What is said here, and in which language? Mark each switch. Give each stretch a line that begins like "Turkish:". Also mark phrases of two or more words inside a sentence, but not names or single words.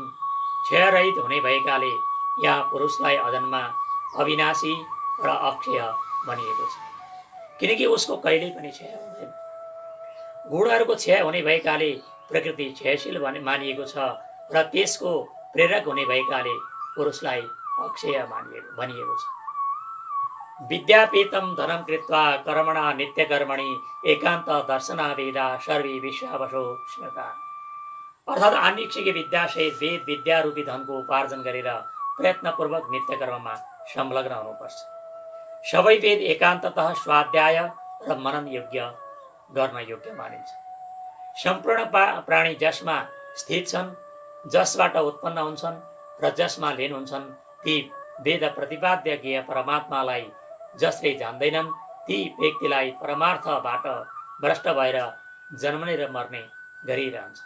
Nepali: क्षयरहित हुने भएकाले यहाँ पुरुषलाई अजन्मा, अविनाशी र अक्षय भनिएको छ, किनकि उसको कहिल्यै पनि क्षय हुँदैन। गुणहरूको क्षय हुने भएकाले प्रकृति क्षयशील मानिएको छ र त्यसको प्रेरक हुने भएकाले पुरुषलाई अक्षय भनिएको छ।
Sanskrit: विद्यापीतम धनम कृत्वा कर्मणा नित्यकर्मणि एकान्त दर्शनावेदा सर्वे विश्वावसो स्मृता।
Nepali: अर्थात् आन्वीक्षिक विद्यासहित वेद विद्या रूपी धनको उपार्जन गरेर प्रयत्नपूर्वक नित्यकर्ममा संलग्न हुनुपर्छ। सबै वेद एकान्ततः स्वाध्याय र मनन योग्य गर्न योग्य मानिन्छ। सम्पूर्ण प्राणी जसमा स्थित छन्, जसबाट उत्पन्न हुन्छन् र जसमा लीन हुन्छन्, ती वेद प्रतिपाद्य ज्ञेय परमात्मालाई जसले जान्दैनन्, ती व्यक्तिलाई परमार्थबाट भ्रष्ट भएर जन्मने र मर्ने गरिरहन्छ।